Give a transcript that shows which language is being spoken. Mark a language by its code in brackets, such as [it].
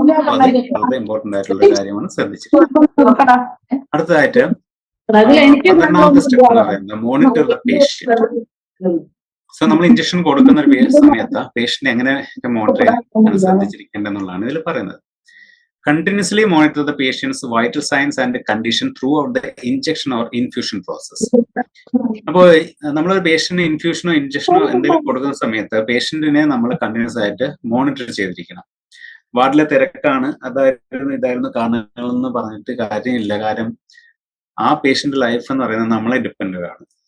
[ml] വളരെ ഇമ്പോർട്ടന്റ് ആയിട്ടുള്ള കാര്യമാണ്, ശ്രദ്ധിച്ചത്. അടുത്തതായിട്ട് 12ാമത്തെ സ്റ്റെപ്പ് എന്ന് പറയുന്നത് [en] Monitor the patient. [ml] സോ നമ്മൾ ഇഞ്ചക്ഷൻ കൊടുക്കുന്ന ഒരു സമയത്ത് പേഷ്യന്റ് എങ്ങനെ മോണിറ്റർ ചെയ്യാൻ ശ്രദ്ധിച്ചിരിക്കേണ്ടെന്നുള്ളതാണ് ഇതിൽ പറയുന്നത്. [en] Continuously monitor the patient's vital signs and condition throughout the injection or infusion process. [ml] അപ്പോൾ നമ്മളൊരു പേഷ്യന്റ് ഇൻഫ്യൂഷനോ ഇഞ്ചക്ഷനോ എന്തെങ്കിലും കൊടുക്കുന്ന സമയത്ത് പേഷ്യന്റിനെ നമ്മൾ കണ്ടിന്യൂസ് ആയിട്ട് മോണിറ്റർ ചെയ്തിരിക്കണം. വാർഡിലെ തിരക്കാണ്, ഇതായിരുന്നു കാണുന്നതെന്ന് പറഞ്ഞിട്ട് കാര്യമില്ല. കാരണം ആ പേഷ്യന്റ് ലൈഫ് എന്ന് പറയുന്നത് നമ്മളെ ഡിപ്പെൻഡ് ആണ്.